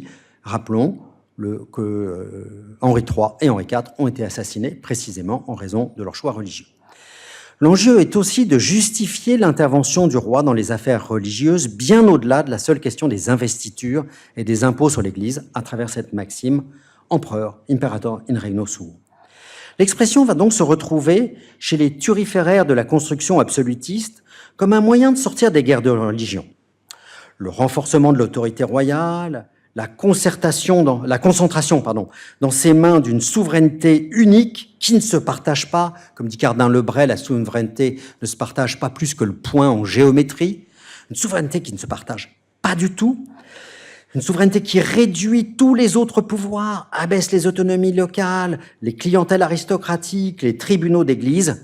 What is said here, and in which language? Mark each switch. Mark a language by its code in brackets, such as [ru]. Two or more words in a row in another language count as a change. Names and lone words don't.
[fr] Rappelons que Henri III et Henri IV ont été assassinés précisément en raison de leur choix religieux. L'enjeu est aussi de justifier l'intervention du roi dans les affaires religieuses bien au-delà de la seule question des investitures et des impôts sur l'Église à travers cette maxime « Empereur, [la] imperator in regno suo ». [fr] L'expression va donc se retrouver chez les turiféraires de la construction absolutiste comme un moyen de sortir des guerres de religion. Le renforcement de l'autorité royale, la concentration dans ses mains d'une souveraineté unique qui ne se partage pas, comme dit Cardin Lebray, la souveraineté ne se partage pas plus que le point en géométrie, une souveraineté qui ne se partage pas du tout, une souveraineté qui réduit tous les autres pouvoirs, abaisse les autonomies locales, les clientèles aristocratiques, les tribunaux d'église.